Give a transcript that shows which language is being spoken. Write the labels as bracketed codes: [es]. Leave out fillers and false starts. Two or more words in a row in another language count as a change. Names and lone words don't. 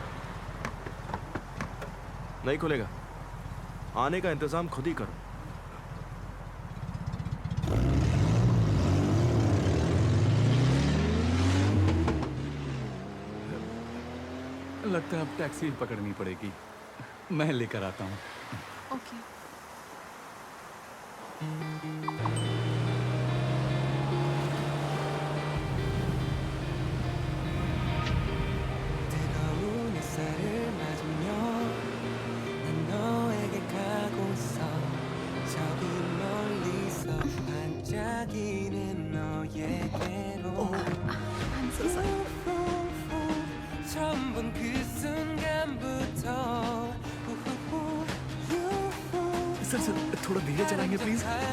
[hi] नहीं खुलेगा, आने का इंतजाम खुद ही करो। लगता है अब टैक्सी पकड़नी पड़ेगी। मैं लेकर आता हूँ। ओके। [ko] 뜨거운 햇살을 맞으며 난 너에게 가고 있어. 저기 멀리서 반짝이는 너에게로. [en] I'm so sorry. [ko] 처음 본 그 순간부터 [hi] सर सर थोड़ा धीरे चलाएंगे प्लीज।